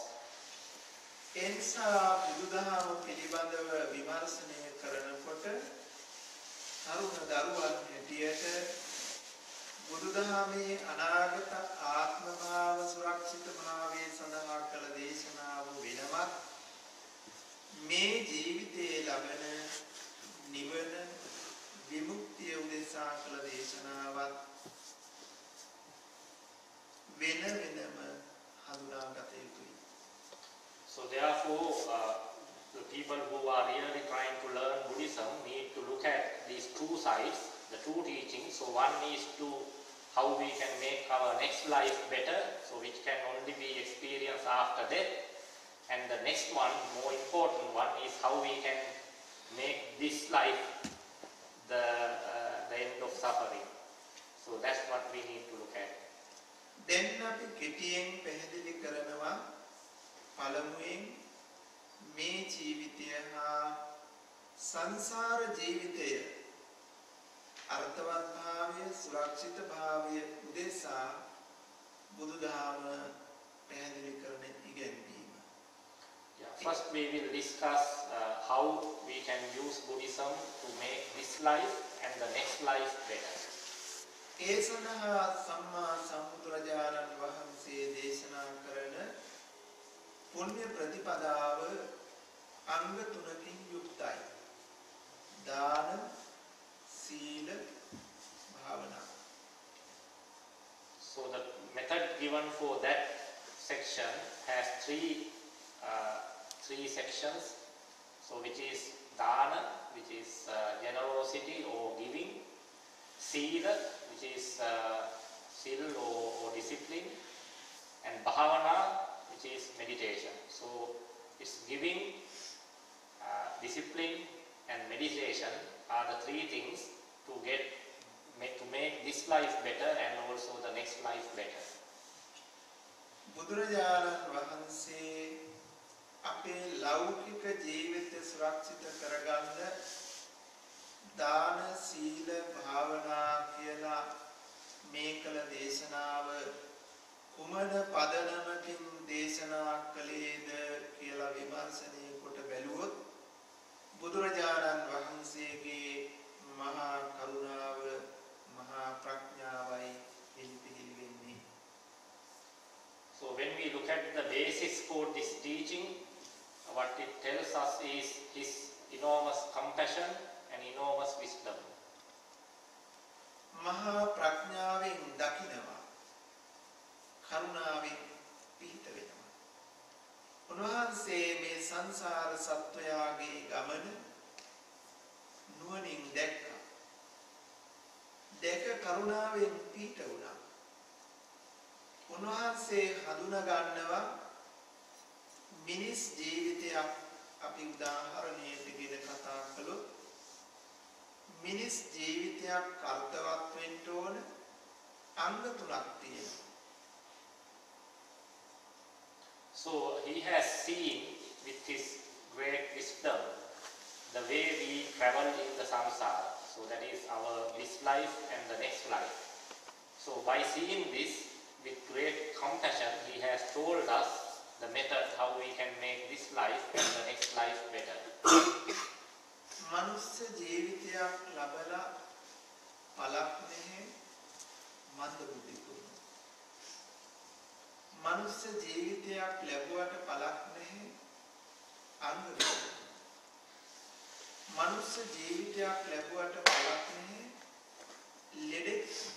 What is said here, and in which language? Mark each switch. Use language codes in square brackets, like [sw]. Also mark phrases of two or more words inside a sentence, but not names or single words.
[si] එනිසා බුදුදහම පිළිබඳව විමර්ශනය කරනකොට තරුණ දරුවන් හැටියට බුදුදහමේ අනාගත ආත්මභාව සුරක්ෂිත භාවයේ සඳහා කළ දේශනාව වෙනමත් මේ ජීවිතයේ ලබන නිවන විමුක්තිය උදෙසා කළ දේශනාවත් වෙන වෙනම හඳුනාගත යුතුයි. [en] So therefore, the people who are really trying to learn Buddhism need to look at these two sides, the two teachings. So one is to how we can make our next life better, so which can only be experienced after death. And the next one, more important one, is how we can make this life the end of suffering. So that's what we need to look at. [si] දැන් අපි කෙටියෙන් පැහැදිලි කරනවා පළමුවෙන් මේ ජීවිතය හා සංසාර ජීවිතය අර්ථවත් භාවය සුරක්ෂිත භාවය උදෙසා බුදුදහම පැහැදිලි කරන ඉගැන්වීම. [en] First we will discuss how we can use Buddhism to make this life and the next life better. [si] ඒ සඳහා සම්මා සම්බුදුරජාණන් වහන්සේ දේශනා කරන පුණ්‍ය ප්‍රතිපදාව අංග තුනකින් යුක්තයි. දාන, සීල, භාවනා. [en] So the method given for that section has three sections. So which is dana, which is generosity or giving, sila, which is sil or discipline, and bhavana, which is meditation. So it's giving, discipline and meditation are the three things to make this life better and also the next life better. [si] බුදුරජාණන් වහන්සේ අපේ ලෞකික ජීවිතය සුරක්ෂිත කරගන්න දාන, සීල, භාවනා කියලා මේ කළ දේශනාව කුමන පදනමකින් දේශනා කළේද කියලා විමර්ශනය කොට බැලුවොත් බුදුරජාණන් වහන්සේගේ මහා කරුණාව මහා ප්‍රඥාවයි පිළිපිහිල් වෙන්නේ. [en] So when we look at the basis for this teaching, what it tells us is his enormous compassion and enormous wisdom. [si] මහා ප්‍රඥාවෙන් දකිනවා, කරුණාවෙන් පිහිට වෙනවා. උන්වහන්සේ මේ සංසාර සත්වයාගේ ගමන නුවණින් දැක්කා. දැක කරුණාවෙන් පිහිට වුණා. උන්වහන්සේ හඳුනා ගන්නවා මිනිස් ජීවිතයක් අපි උදාහරණයකගෙන කතා කළොත් මිනිස් ජීවිතයක් අර්ථවත් වෙන්න ඕන අංග තුනක් තියෙනවා. [en] So he has seen with his great wisdom the way we travel in the samsara. So that is our this life and the next life. So by seeing this with great compassion, he has told us the method how we can make this life and the next life better. [si] මනුස්ස ජීවිතයක් ලබලා පළක් නැහැ මන්ද බුද්ධිකුණ. මනුස්ස ජීවිතයක් ලැබුවට පළක් නැහැ අංග විකල. මනුස්ස ජීවිතයක් ලැබුවට පළක් නැහැ ලෙඩෙක්.